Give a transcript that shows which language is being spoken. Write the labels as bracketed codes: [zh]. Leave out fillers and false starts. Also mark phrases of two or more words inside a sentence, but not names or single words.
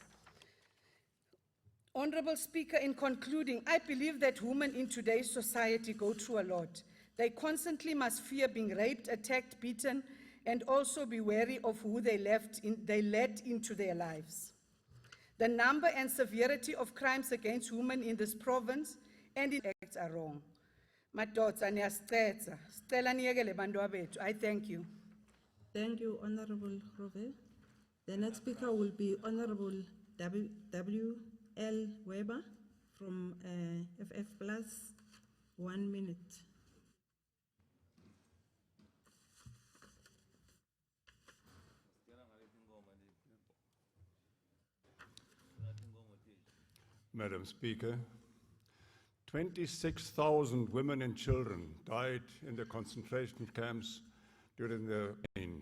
[en] Honorable Speaker, in concluding, I believe that women in today's society go through a lot. They constantly must fear being raped, attacked, beaten, and also be wary of who they let into their lives. The number and severity of crimes against women in this province and in acts are wrong. [zu] Madoda niyasicela, sicela niyekele bantwa bethu. [en] I thank you. Thank you, Honorable Rove. The next speaker will be Honorable W.L. Weber from FF Plus. 1 minute. Madam Speaker, 26,000 women and children died in the concentration camps during the reign.